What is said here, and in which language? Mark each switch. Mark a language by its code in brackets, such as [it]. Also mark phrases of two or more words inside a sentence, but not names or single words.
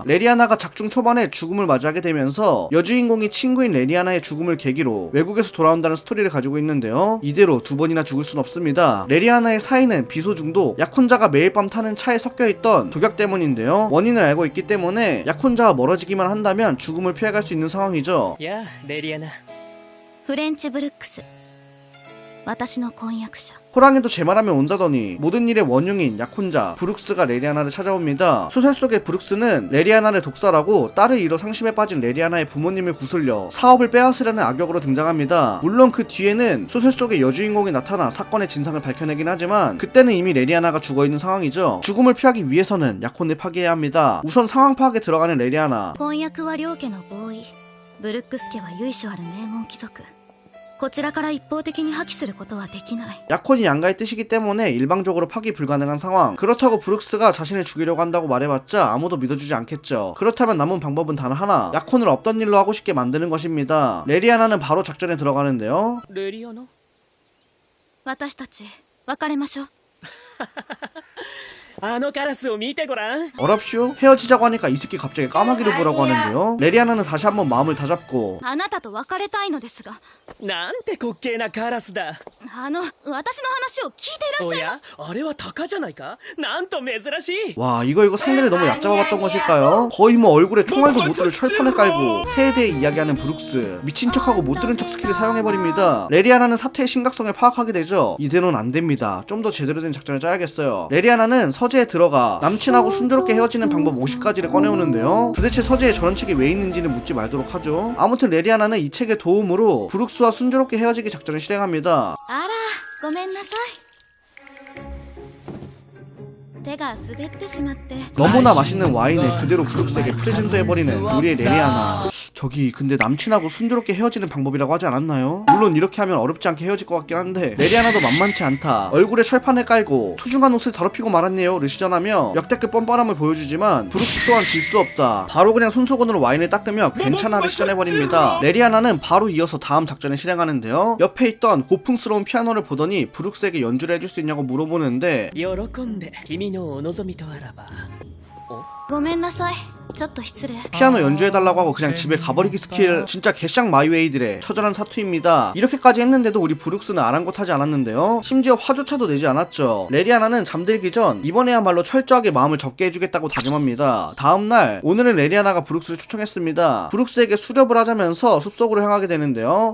[ko] 레리아나가 작중 초반에 죽음을 맞이하게 되면서 여주인공이 친구인 레리아나의 죽음을 계기로 외국에서 돌아온다는 스토리를 가지고 있는데요. 이대로 두 번이나 죽을 순 없습니다. 레리아나의 사인은 비소 중독, 약혼자가 매일 밤 타는 차에 섞여있던 독약 때문인데요. 원인을 알고 있기 때문에 약혼자와 멀어지기만 한다면 죽음을 피해갈 수 있는 상황이죠. 야, 레리아나. [ja] フレンチブルックス私の婚約者 [ko] 호랑이도 제 말하면 온다더니 모든 일의 원흉인 약혼자 브룩스가 레리아나를 찾아옵니다. 소설 속의 브룩스는 레리아나를 독살하고 딸을 잃어 상심에 빠진 레리아나의 부모님을 구슬려 사업을 빼앗으려는 악역으로 등장합니다. 물론 그 뒤에는 소설 속의 여주인공이 나타나 사건의 진상을 밝혀내긴 하지만 그때는 이미 레리아나가 죽어있는 상황이죠. 죽음을 피하기 위해서는 약혼을 파기해야 합니다. 우선 상황 파악에 들어가는 レリアナ. [ja] 婚約は両家の合意ブルックス家は由緒ある名門貴族こちらから一方的に破棄することはできない [ko] 약혼이 양가의 뜻이기 때문에 일방적으로 파기 불가능한 상황. 그렇다고 브룩스가 자신을 죽이려고 한다고 말해봤자 아무도 믿어주지 않겠죠. 그렇다면 남은 방법은 단 하나, 약혼을 없던 일로 하고 싶게 만드는 것입니다. 레리아나는 바로 작전에 들어가는데요. [ja] レリアナ？私たち別れましょうあのカラスを見てごらん。 [ko] 어랍쇼? 헤어지자고 하니까 이 새끼 갑자기 까마귀를 보라고 하는데요. 레리아나는 다시 한번 마음을 다잡고 [ja] あなたと別れたいのですがなんて滑稽なカラスだ。私の話を聞いていらっおしゃいまや、あれはタカじゃないか。なんと珍しい。 [ko] 와 이거 상대를 너무 얕잡아봤던 것일까요? 거의 뭐 얼굴에 총알도 못 들을 철판을 깔고 새에 대해 이야기하는 브룩스. 미친 척하고 못 들은 척 스킬을 사용해버립니다. 레리아나는 사태의 심각성을 파악하게 되죠. 이대로는 안됩니다. 좀 더 제대로 된 작전을 짜야겠어요. 레리아나는 서재에 들어가 남친하고 순조롭게 헤어지는 방법 50가지를 꺼내오는데요. 도대체 서재에 저런 책이 왜 있는지는 묻지 말도록 하죠. 아무튼 레리아나는 이 책의 도움으로 브룩스와 순조롭게 헤어지기 작전을 실행합니다. [ja] あらごめんなさい手が滑ってしまって [ko] 너무나 맛있는 와인을 그대로 브룩스에게 프레젠트해버리는 우리의 레리아나. 저기 근데 남친하고 순조롭게 헤어지는 방법이라고 하지 않았나요? 물론 이렇게 하면 어렵지 않게 헤어질 것 같긴 한데 레리아나도 만만치 않다. 얼굴에 철판을 깔고 소중한 옷을 더럽히고 말았네요 를 시전하며 역대급 뻔뻔함을 보여주지만 브룩스 또한 질 수 없다. 바로 그냥 손수건으로 와인을 닦으며 괜찮아를 시전해버립니다. 레리아나는 바로 이어서 다음 작전을 실행하는데요. 옆에 있던 고풍스러운 피아노를 보더니 브룩스에게 연주를 해줄 수 있냐고 물어보는데 [ja] 喜んで君のお望みとあらば。ごめんなさいちょっと失礼 [ko] 피아노 연주해달라고 하고 그냥 집에 가버리기 스킬. 진짜 개쌍 마이웨이들의 처절한 사투입니다. 이렇게까지 했는데도 우리 브룩스는 아랑곳하지 않았는데요. 심지어 화조차도 내지 않았죠. 레리아나는 잠들기 전 이번에야말로 철저하게 마음을 접게 해주겠다고 다짐합니다. 다음날 오늘은 레리아나가 브룩스를 초청했습니다. 브룩스에게 수렵을 하자면서 숲속으로 향하게 되는데요.